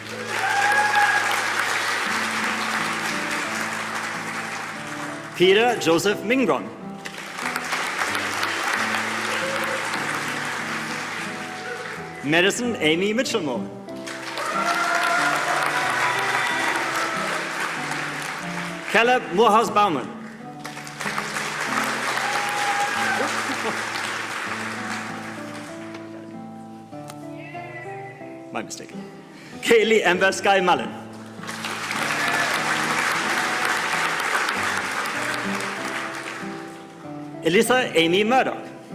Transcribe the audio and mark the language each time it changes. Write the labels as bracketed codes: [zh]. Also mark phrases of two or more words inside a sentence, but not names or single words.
[en] Peter Joseph Mingron. Madison Amy Mitchellmore. Caleb Morehouse Baumann. My mistake. Kaylee Amber Sky Mullen. Elisa Amy Murdoch.